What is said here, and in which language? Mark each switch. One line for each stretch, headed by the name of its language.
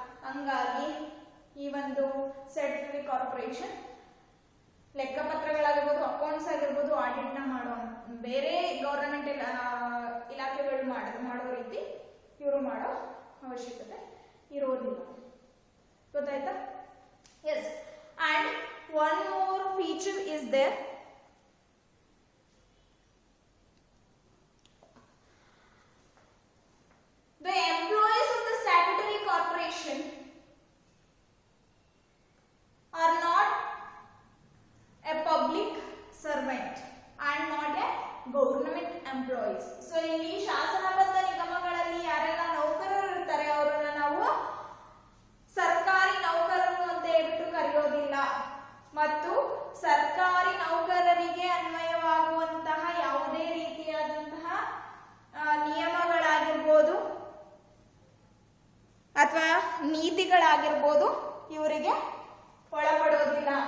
Kannada: ಹಂಗಾಗಿ ಈ ಒಂದು ಸ್ಟ್ಯಾಟ್ಯುಟರಿ ಕಾರ್ಪೊರೇಷನ್ ಲೆಕ್ಕಪತ್ರಗಳಾಗಿರ್ಬೋದು, ಅಕೌಂಟ್ಸ್ ಆಗಿರ್ಬೋದು, ಆಡಿಟ್ ನ ಮಾಡೋ ಬೇರೆ ಗವರ್ನಮೆಂಟ್ ಇಲಾಖೆಗಳು ಮಾಡೋ ರೀತಿ ಇವರು ಮಾಡೋ ಅವಶ್ಯಕತೆ ಇರೋದಿಲ್ಲ. ಗೊತ್ತಾಯ್ತಾ?
English: Yes, and one more feature is there. The employees of the statutory corporation are not a public servant and not a government employees.
Kannada: So ಇಲ್ಲಿ ಶಾಸನಬದ್ಧ ನಿಗಮಗಳಲ್ಲಿ ಯಾರೆಲ್ಲ ನೌಕರರು ಇರ್ತಾರೆ ಅವರನ್ನ ನಾವು ಸರ್ಕಾರಿ ನೌಕರರು ಅಂತ ಹೇಳ್ಬಿಟ್ಟು ಕರೆಯೋದಿಲ್ಲ. ಮತ್ತು ಸರ್ಕಾರಿ ನೌಕರರಿಗೆ ಅನ್ವಯವಾಗುವಂತಹ ಯಾವುದೇ ರೀತಿಯಾದಂತಹ ನಿಯಮಗಳಾಗಿರ್ಬೋದು ಅಥವಾ ನೀತಿಗಳಾಗಿರ್ಬೋದು ಇವರಿಗೆ ಒಳಪಡೋದಿಲ್ಲ.